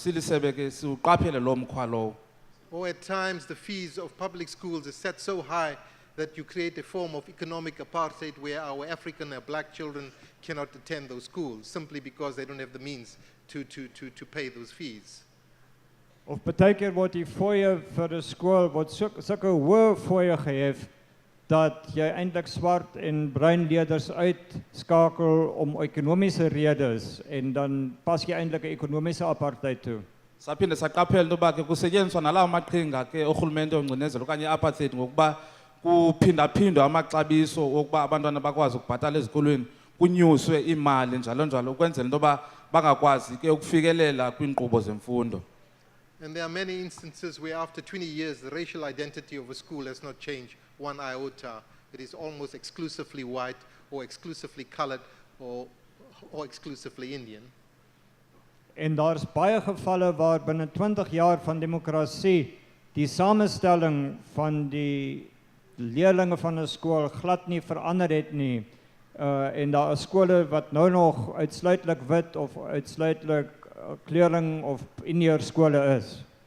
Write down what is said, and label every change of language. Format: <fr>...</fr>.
<xh>Silisebe ke siuqaphele lo mkhwa lowo.</xh> <en>Or at times the fees of public schools are set so high that you create a form of economic apartheid where our African and black children cannot attend those schools simply because they don't have the means to pay those fees.</en> <af>Of baie keer word die fooie vir 'n skool word sulke hoë fooie gehef dat jy eintlik swart en bruin leerders uitskakel om ekonomiese redes en dan pas jy eintlik 'n ekonomiese apartheid toe.</af> <xh>Saphinde saqaphela into yoba ke kusetyenziswa nalawo maqhinga ke urhulumente ongcinezelo okanye apartheid ngokuba kuphindaphindwa amaxabiso wokuba abantwana bakwazi ukubhatala ezikolweni, kunyuswe imali njalo njalo ukwenzela into yoba bangakwazi ke ukufikelela kwiinkqubo zemfundo.</xh> <en>And there are many instances where after 20 years the racial identity of a school has not changed one iota. It is almost exclusively white or exclusively colored or exclusively Indian.</en> <af>En daar's baie gevalle waar binne 20 jaar van demokrasie die samestelling van die leerlinge van 'n skool glad nie verander het nie. En daar is skole wat nou nog uitsluitlik wit of uitsluitlik kleurling of Indiër skole is.</af>